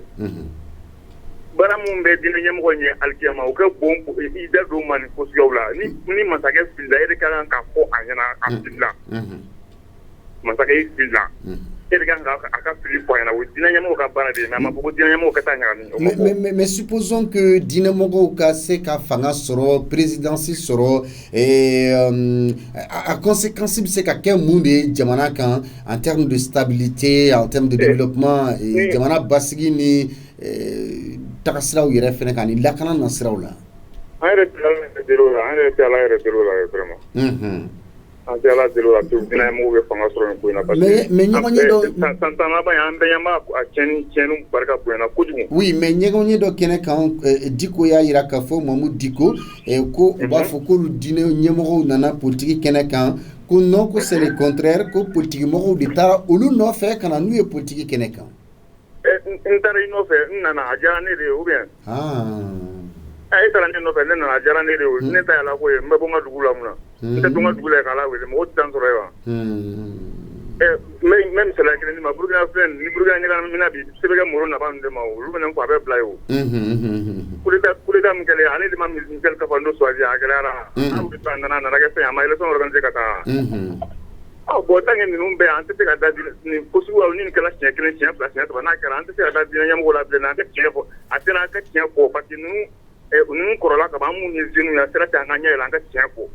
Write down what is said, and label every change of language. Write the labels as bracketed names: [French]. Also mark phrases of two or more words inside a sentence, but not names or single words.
[Bambara] Bara mun bɛ diinɛ ɲɛmɔgɔ ɲɛ alikiyama o kɛ bon i da don ma ni kosuguyaw la ni masakɛ filila e de ka kan ka fɔ a ɲɛna a filila masakɛ i filila e de kan ka a ka fili fɔ a ɲɛna o diinɛ ɲɛmɔgɔ ka baara de ye mais a ma fɔ ko diinɛ ɲɛmɔgɔ ka taa ɲagami. [French] Mais supposons que [Bambara] diinɛmɔgɔw ka se ka fanga sɔrɔ présidence sɔrɔ a conséquence bɛ se ka kɛ mun de ye jamana kan [French] en termes de stabilité en termes de développement [Bambara] jamana basigi ni tagasiraw yɛrɛ fɛnɛ kan ni lakana na siraw la. An yɛrɛ tɛ Ala yɛrɛ deli o la vraiment. An tɛ Ala deli o la pewu diinɛmɔgɔw bɛ fanga sɔrɔ nin ko in na [French] parce que [Bambara] mais ɲɔgɔnye dɔ san laban in an bɛɛ ɲɛ b'a a tiɲɛni barika bonyana kojugu. Oui mais ɲɔgɔnye dɔ kɛnɛ kan Diko y'a yira k'a fɔ Mamadou Diko ko u b'a fɔ k'olu diinɛ ɲɛmɔgɔw nana politique kɛnɛ kan ko non ko [French] c'est le contraire [Bambara] ko politique mɔgɔw de taara olu nɔfɛ ka na n'u ye politique kɛnɛ kan. N taara i nɔfɛ n nana a diyara ne de ye ou bien e taara ne nɔfɛ ne nana a diyara ne de ye ne ta y'a la ko ye n bɛ bɔ n ka dugu la mun na n tɛ to n ka dugu la k'a la wele mɔgɔ tɛ taa n sɔrɔ ye wa n bɛ misaliya kelen di ma Burukina filɛ ni Burukina ɲagamina bi Sebeke Moro nafa ninnu de ma olu fana ko a bɛ bila ye o [French] coup d'état [Bambara] min kɛlen ale de ma Michel Kafando choisi a gɛlɛyara a nana kɛ fɛn a ma élection organiser ka taa bon [French] tant que [Bambara] ninnu bɛ an tɛ se ka da nin ko suguyaw ni nin kɛla siɲɛ kelen siɲɛ fila siɲɛ saba n'a kɛra an tɛ se ka da diinɛ ɲɛmɔgɔw la bilen an tɛ tiɲɛ fɔ a sera an ka tiɲɛ fɔ [French] parce que [Bambara] ninnu kɔrɔla ka ban an minnu ye jeunes ye a sera ten an ka ɲɛ yɛlɛ an ka tiɲɛ fɔ.